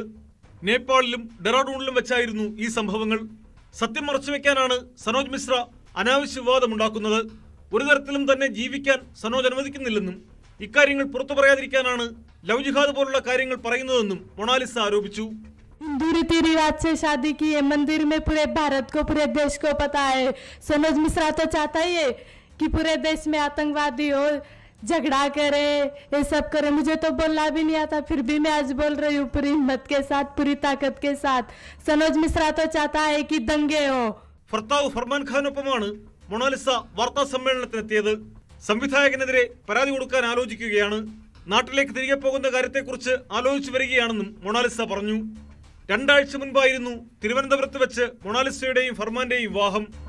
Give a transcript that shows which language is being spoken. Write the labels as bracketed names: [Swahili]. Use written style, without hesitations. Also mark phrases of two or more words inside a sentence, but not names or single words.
[Malayalam] നേപ്പാളിലും ഡെറാഡൂണിലും വെച്ചായിരുന്നു ഈ സംഭവങ്ങൾ. സത്യം മറച്ചുവെക്കാനാണ് സനോജ് മിശ്ര അനാവശ്യ വിവാദമുണ്ടാക്കുന്നത്. ഒരു തരത്തിലും തന്നെ ജീവിക്കാൻ സനോജ് അനുവദിക്കുന്നില്ലെന്നും ഇക്കാര്യങ്ങൾ പുറത്തു പറയാതിരിക്കാനാണ് ലവ് ജിഹാദ് പോലുള്ള കാര്യങ്ങൾ പറയുന്നതെന്നും മൊണാലിസ ആരോപിച്ചു. [Hindi] हिंदू रीति रिवाज से शादी की है, मंदिर में पूरे भारत को पूरे देश को पता है। सनोज मिश्रा तो चाहता ही है कि पूरे देश में आतंकवादी हो, झगड़ा करे, ये सब करे। मुझे तो बोलना भी नहीं आता, फिर भी मैं आज बोल रही हूँ पूरी हिम्मत के साथ, पूरी ताकत के साथ। सनोज मिश्रा तो चाहता है कि दंगे हो. [Malayalam] ഭർത്താവ് ഫർമാൻ ഖാനൊപ്പമാണ് മൊണാലിസ വാർത്താ സമ്മേളനത്തിനെത്തിയത്. സംവിധായകനെതിരെ പരാതി കൊടുക്കാൻ ആലോചിക്കുകയാണ്. നാട്ടിലേക്ക് തിരികെ പോകുന്ന കാര്യത്തെക്കുറിച്ച് ആലോചിച്ചു വരികയാണെന്നും മൊണാലിസ പറഞ്ഞു. 2 ആഴ്ച മുൻപായിരുന്നു തിരുവനന്തപുരത്ത് വെച്ച് മൊണാലിസയുടെയും ഫർമാന്റെയും വിവാഹം.